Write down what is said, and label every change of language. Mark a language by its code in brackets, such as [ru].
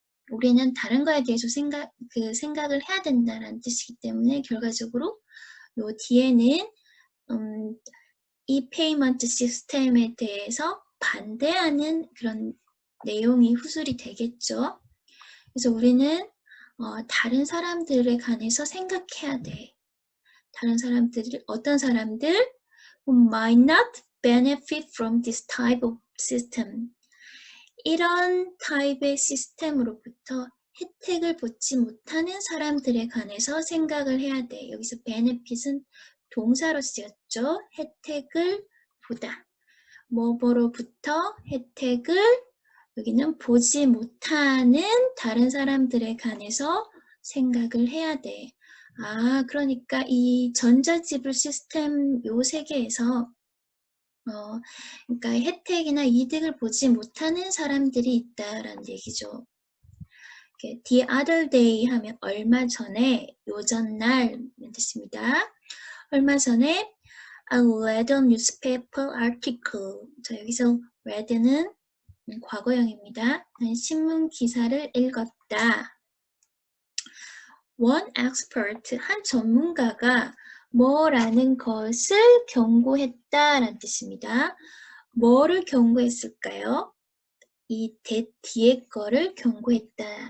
[ko] 우리는 다른 거에 대해서 생각을 해야 된다는 뜻이기 때문에 결과적으로 요 뒤에는 이 페이먼트 시스템에 대해서 반대하는 그런 내용이 후술이 되겠죠. 그래서 우리는 다른 사람들에 관해서 생각해야 돼. 다른 사람들, 어떤 사람들 [en] who might not benefit from this type of system. [ko] 이런 타입의 시스템으로부터 혜택을 보지 못하는 사람들에 관해서 생각을 해야 돼. 여기서 benefit은 동사로 쓰였죠. 혜택을 보다. 뭐뭐로부터 혜택을 여기는 보지 못하는 다른 사람들에 관해서 생각을 해야 돼. 그러니까 이 전자지불 시스템 요 세계에서 그러니까 혜택이나 이득을 보지 못하는 사람들이 있다라는 얘기죠. [en] The other day [ko] 하면 얼마 전에, 요전날 뜻입니다. 얼마 전에 [en] I read a newspaper article. [ko] 자, 여기서 read는 과거형입니다. 신문 기사를 읽었다. [en] One expert, [ko] 한 전문가가 뭐라는 것을 경고했다라는 뜻입니다. 뭐를 경고했을까요? 이 뒤에 거를 경고했다.